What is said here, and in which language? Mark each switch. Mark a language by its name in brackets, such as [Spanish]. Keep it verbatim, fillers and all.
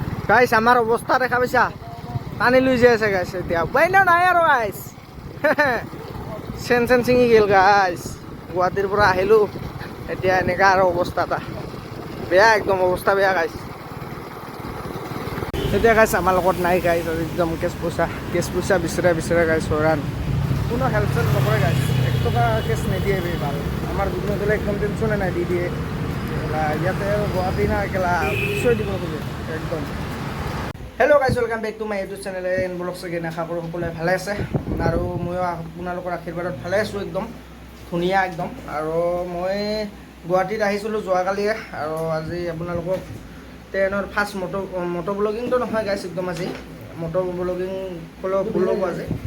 [Assamese] Guys আমার অবস্থা দেখা পাইছা, পানী লুই যাই আছে গাইস। এতিয়া উপায়নো নাই আৰু গাইস, চেন চেন চিঙি গেল গাইস। গুৱাহাটীৰ পৰা আহিলোঁ, এতিয়া এনেকা আৰু অৱস্থা এটা বেয়া, একদম অৱস্থা বেয়া গাইস। এতিয়া গাইছ আমাৰ লগত নাই গাইছ, একদম কেচ পইচা কেচ পইচা বিচাৰে বিচাৰে গাইছ হৰাণ। কোনো হেল্প চেল্প নকৰে গাইছ, এক টকা কেচ নিদিয়ে বে ভাল। আমাৰ বিজনেছলৈ একদম টেনশ্যনে নাই, দি দিয়ে ইয়াতে গুৱাহাটী না একেলা পিছুৱাই দিব খোজে একদম। [English] Hello' guys, welcome back to my YouTube channel and vlogs again. [Assamese] আশা কৰোঁ সকলোৱে ভালে আছে আৰু ময়ো আপোনালোকৰ আশীৰ্বাদত ভালে আছোঁ, একদম ধুনীয়া একদম। আৰু মই গুৱাহাটীত আহিছিলোঁ যোৱাকালিয়ে, আৰু আজি আপোনালোকক ট্ৰেইনৰ ফাৰ্ষ্ট মটো মটো ব্লগিংটো নহয় গাইছ, একদম আজি মটো ব্লগিং ক'লেও ভুল হ'ব আজি।